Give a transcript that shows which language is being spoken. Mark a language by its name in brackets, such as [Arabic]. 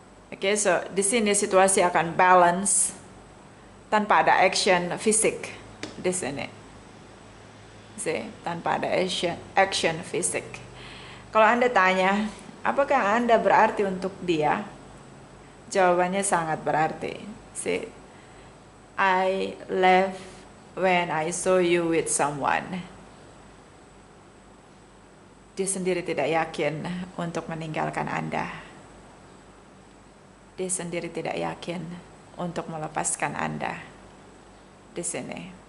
[Indonesian] Oke, so di sini situasi akan balance tanpa ada action fisik di sini. Tanpa ada action fisik. Kalau Anda tanya, apakah Anda berarti untuk dia? Jawabannya sangat berarti. [English] I left when I saw you with someone. [Indonesian] Dia sendiri tidak yakin untuk meninggalkan Anda. Dia sendiri tidak yakin untuk melepaskan Anda di sini.